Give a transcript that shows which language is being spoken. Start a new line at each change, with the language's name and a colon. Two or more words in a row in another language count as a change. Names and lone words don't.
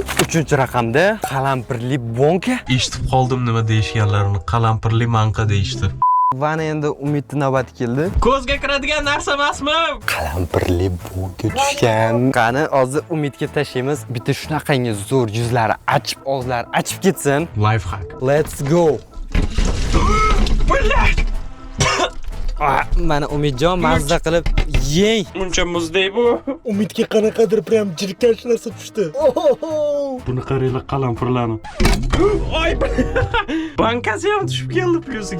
Uzbek: 3-raqamda qalampirli bonka. Eshitib qoldim nima deyishganlarini. Qalampirli manqa deyishdi. Va endi Umidning navbati keldi. Ko'zga kiradigan narsa emasmi? Qalampirli bonka tushgan. Qani, hozir Umidga tashlaymiz. Bitta shunaqangi zo'r yuzlari achib, og'zlari achib ketsin.
English: Life hack. Let's go.
Uzbek: Mana Umidjon mazza qilib yeng. Muncha muzdek bu. Umidga qanaqadir prям jirkanch narsa tushdi. Buni qaranglar, qalampirlarni. Oy! Bankasi ham tushib keldi plyusiga.